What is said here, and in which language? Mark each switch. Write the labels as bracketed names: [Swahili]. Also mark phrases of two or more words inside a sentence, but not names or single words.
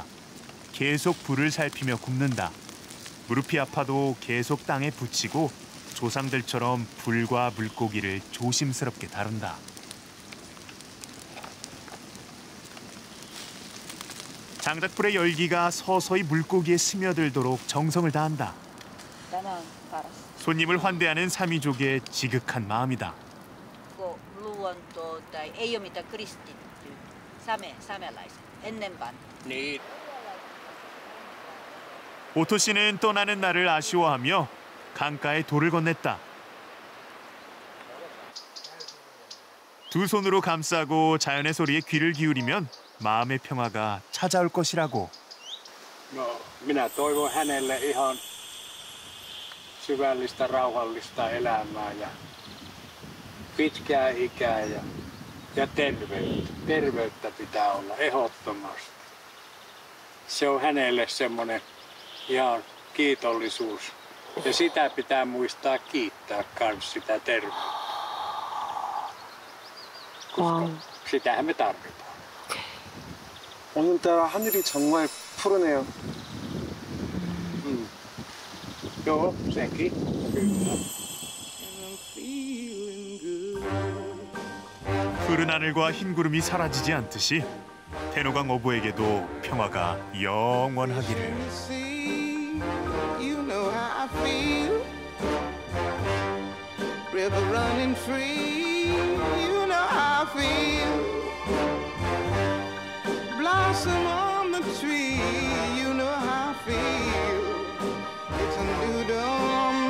[Korean] 계속 불을 살피며 굽는다. 무릎이 아파도 계속 땅에 붙이고 조상들처럼 불과 물고기를 조심스럽게 다룬다. 장작불의 열기가 서서히 물고기에 스며들도록 정성을 다한다. 손님을 환대하는 사미족의 지극한 마음이다. [Finnish] ei ole mitään kristitty, samelaiset, ennen반. [Korean] 오토 씨는 떠나는 날을 아쉬워하며 강가에 돌을 건넸다. 두 손으로 감싸고 자연의 소리에 귀를 기울이면 마음의 평화가 찾아올 것이라고. [Finnish] Minä toivon hänelle ihan syvällistä, rauhallista elämää ja pitkää ikää ja terveyttä. Terveyttä pitää olla ehdottomasti. Se on hänelle semmoinen ihan kiitollisuus. Ja sitä pitää muistaa kiittää myös sitä terveyttä. Koska sitähän me tarvitaan. [Korean] 오늘따라 하늘이 정말 푸르네요. [Finnish] Joo, sekin. [Korean] 푸른 하늘과 흰 구름이 사라지지 않듯이 대로강 어부에게도 평화가 영원하기를. [English] You know how I feel. River running free. You know how I feel. Blossom on the tree. You know how I feel. It's a new dawn.